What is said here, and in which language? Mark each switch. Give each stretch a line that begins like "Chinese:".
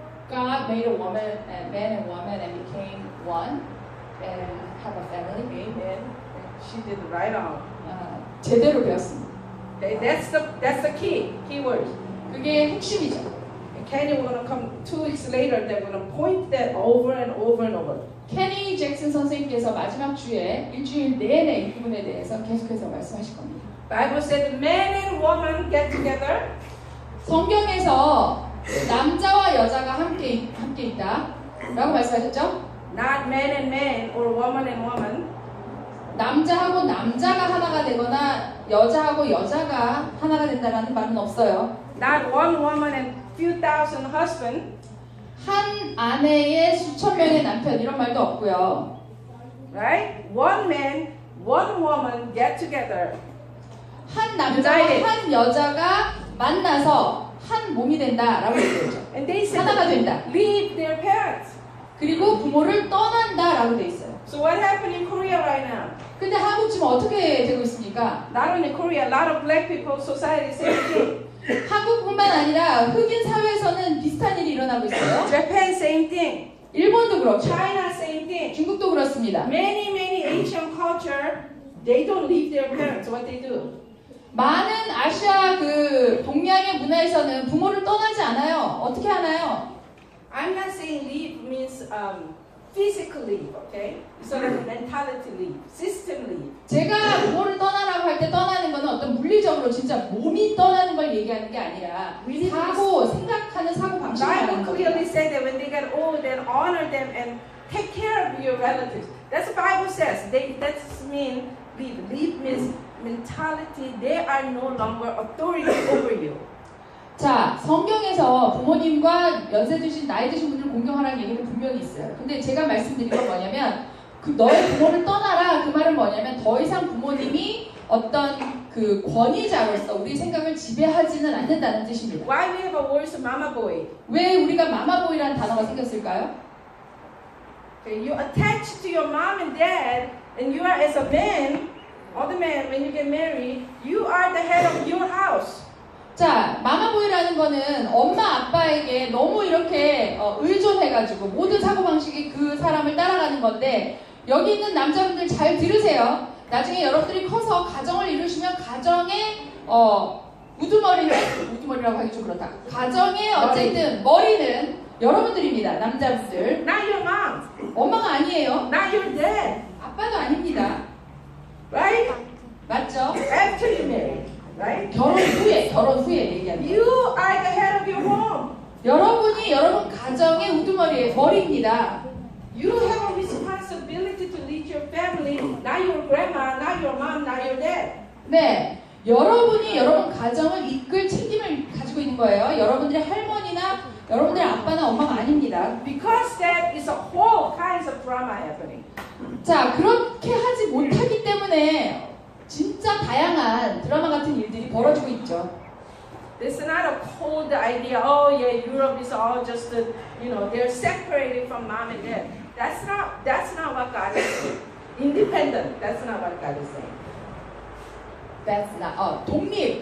English: God made a woman and man and woman and became one and have a family. Amen. She did it right on.
Korean: 제대로 배웠습니다.
English: Okay, that's the key word.
Korean: 그게 핵심이죠.
English: And Kenny, we're gonna come 2 weeks later. They're gonna point that over and over and over.
Korean: 케니 잭슨 선생님께서 마지막 주에 일주일 내내 이 부분에 대해서 계속해서 말씀하실 겁니다.
English: Bible said, man and woman get together.
Korean: 성경에서 남자와 여자가 함께 있다라고 말씀하셨죠?
English: Not man and man or woman and woman.
Korean: 남자하고 남자가 하나가 되거나 여자하고 여자가 하나가 된다라는 말은 없어요.
English: Not one woman and few thousand husbands.
Korean: 한 아내의 수천 명의 남편 이런 말도 없고요.
English: Right? One man, one woman get together.
Korean: 한 남자와
English: United.
Korean: 한 여자가 만나서 한 몸이 된다라고 얘기했죠.
English: And they said,
Korean: 하나가 된다.
English: leave their parents.
Korean: 그리고 부모를 떠난다라고 돼 있어요.
English: So what happened in Korea right now?
Korean: 근데 한국 지금 어떻게 되고 있습니까?
English: Not only Korea, a lot of black people, society, same thing.
Korean: 한국뿐만 아니라 흑인 사회에서는 비슷한 일이 일어나고 있어요.
English: Japan, same thing.
Korean: 일본도 그렇죠.
English: China, same thing.
Korean: 중국도 그렇습니다.
English: Many Asian culture, they don't leave their parents. What they do?
Korean: 많은 아시아 그 동양의 문화에서는 부모를 떠나지 않아요. 어떻게 하나요?
English: I'm not saying leave means physical leave, okay? It's sort of a mentality leave, system leave.
Korean: 제가 부모를 떠나라고 할 때 떠나는 거는 어떤 물리적으로 진짜 몸이 떠나는 걸 얘기하는 게 아니라 사고, 생각하는 사고 방식을
English: Bible
Korean: 말하는
English: clearly
Korean: 거예요.
English: said that when they get old, then honor them and take care of your relatives. That's what the Bible says. That mean leave. Leave means mentality. They are no longer authority over you.
Korean: 자, 성경에서 부모님과 연세 드신, 나이 드신 분들을 공경하라는 얘기는 분명히 있어요. 근데 제가 말씀드린 건 뭐냐면 그 너의 부모를 떠나라 그 말은 뭐냐면 더 이상 부모님이 어떤 그 권위자로서 우리 생각을 지배하지는 않는다는 뜻입니다.
English: Why we have a word mama boy?
Korean: 왜 우리가 마마보이라는 단어가 생겼을까요?
English: Okay, you attach to your mom and dad, and you are as a man, other man, when you get married, you are the head of your house.
Korean: 자, 마마보이라는 거는 엄마 아빠에게 너무 이렇게 의존해가지고 모든 사고방식이 그 사람을 따라가는 건데 여기 있는 남자분들 잘 들으세요. 나중에 여러분들이 커서 가정을 이루시면 가정의 우두머리라고 하기 좀 그렇다. 가정의 어쨌든 머리는 여러분들입니다. 남자분들.
English: Not your mom,
Korean: 엄마가 아니에요.
English: not your dad,
Korean: 아빠도 아닙니다.
English: right?
Korean: 맞죠?
English: After you marry, right?
Korean: 결혼 후에 얘기합니다.
English: You are the head of your home.
Korean: 여러분이 여러분 가정의 우두머리의 머리입니다.
English: You have a responsibility to lead your family, not your grandma, not your mom, not your dad.
Korean: 네, 여러분이 여러분 가정을 이끌 책임을 가지고 있는 거예요. 여러분들의 할머니나 여러분들의 아빠나 엄마가 아닙니다.
English: Because that is a whole kinds of drama happening.
Korean: 자, 그렇게 하지 못하기 때문에 진짜 다양한 드라마 같은 일들이 벌어지고 있죠.
English: This is not a cold idea. Oh yeah, Europe is all just the, they're separated from mom and dad. That's not what God is saying. Independent. That's not what God is saying. That's not, 독립.